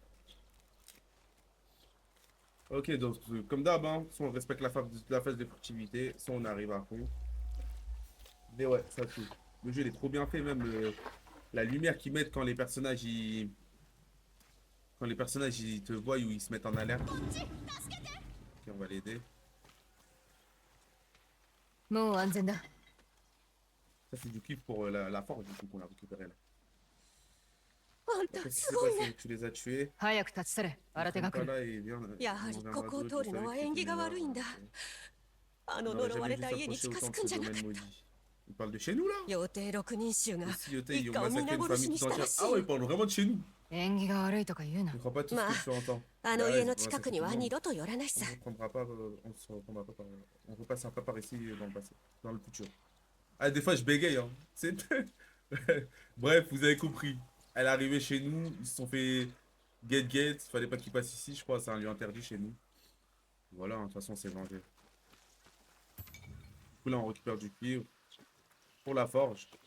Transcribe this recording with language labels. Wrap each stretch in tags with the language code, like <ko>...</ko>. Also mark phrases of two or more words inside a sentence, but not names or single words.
<fr>Ok, donc comme d'hab, hein, soit on respecte la phase de furtivité, soit on arrive à fond. Mais ouais, ça tue. Le jeu il est trop bien fait, même la lumière qu'ils mettent quand les personnages ils... Quand les personnages ils te voient ou ils se mettent en alerte. Ok, on va l'aider.</fr> <ja>もう安全だ。</ja> <fr>Ça c'est du kiff pour la force du coup qu'on a récupéré là.</fr> <ja>あんた</ja> <fr>Qu'est-ce qui</fr> <ja>す</ja> <fr>s'est</fr> <ja>ごいね</ja> <fr>passé? Tu les as tués.</fr> <ja>早く立ち去れ。新手が来る。</ja> <fr>Là, il vient,</fr> <ja>やはり</ja> <fr>il</fr> <ja>ここを</ja> <fr>viendra</fr> <ja>通るのは縁起が悪いんだ。あの</ja> <fr>On n'aurait</fr> <ja>呪わ</ja> <fr>jamais</fr> <ja>れ</ja> <fr>dû</fr> <ja>た家に</ja> <fr>s'approcher</fr> <ja>近づ</ja> <fr>autant</fr> <ja>くん</ja> <fr>de</fr> <ja>じ</ja> <fr>ce</fr> <ja>ゃなか</ja> <fr>domaine</fr> <ja>った。</ja> <fr>maudit. Il parle de chez nous là?</fr> <ja>妖帝六人衆が</ja> <fr>Si Yoté,</fr> <ja>一</ja> <fr>ils</fr> <ja>家</ja> <fr>ont</fr> <ja>を</ja> <fr>massacré</fr> <ja>皆</ja> <fr>une</fr> <ja>殺し</ja> <fr>famille</fr> <ja>に</ja> <fr>tout</fr> <ja>したら</ja> <fr>entière.</fr> <ja>し</ja> <fr>Ah ouais,</fr> <ja>い</ja> <fr>ils parlent vraiment de chez nous.</fr> <ja>縁起が悪いとか言うな</ja> <fr>Je。ne crois pas tout Ma- ce que tu entends.</fr> <ja>あの</ja> <fr>Ah</fr> <ja>家</ja> <fr>ouais,</fr> <ja>の</ja> <fr>ouais,</fr> <ja>近く</ja> <fr>c'est</fr> <ja>には</ja> <fr>tout</fr> <ja>二度と寄らないさ</ja> <fr>On ne reprendra pas, on se reprendra pas par, on repassera pas par ici dans le passé, dans le futur. Ah, des fois je bégaye, hein. C'est... Bref, vous avez compris. Elle est arrivée chez nous, ils se sont fait get, il fallait pas qu'ils passent ici, je crois, c'est un lieu interdit chez nous. Voilà, hein, de toute façon, c'est vengé. Du coup, là, on récupère du cuivre pour la forge.</fr>